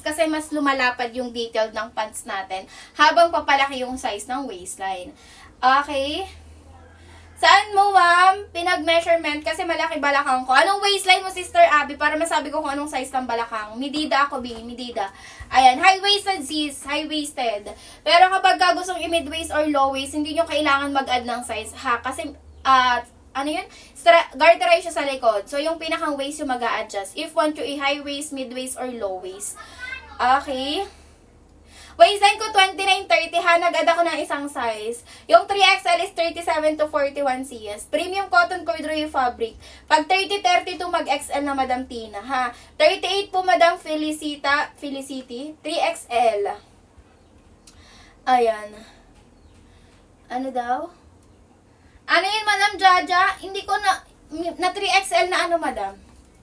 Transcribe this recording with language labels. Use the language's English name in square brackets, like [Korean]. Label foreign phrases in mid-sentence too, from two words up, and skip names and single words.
[Filipino] Kasi mas lumalapad yung detail ng pants natin habang papalaki yung size ng waistline. Okay? Saan mo, ma'am, pinag-measurement? Kasi malaki balakang ko. Anong waistline mo, Sister Abby? Para masabi ko kung anong size ng balakang. Midida ako, B. Midida. Ayan, [English] high-waisted, sis. High-waisted. [Filipino] Pero kapag gustong i- [English] mid-waist or low-waist, [Filipino] hindi nyo kailangan mag-add ng size, ha? Kasi, ano yun? Garterized siya sa likod. So, yung pinakang waist yung mag-a-adjust. [English] If want to i-high waist, mid-waist, or low waist. [Filipino] Okay? Waistline ko 29-30 ha. Nag-add ako ng isang size. Yung 3XL is 37 to 41 CS. [English] Premium cotton corduroy fabric. [Filipino] Pag 30-32 mag-XL na Madam Tina ha. 38 po Madam Felicity. 3XL. Ayan. Ano daw? Ano yun, Madam Jaja? Hindi ko na 3XL na ano, Madam.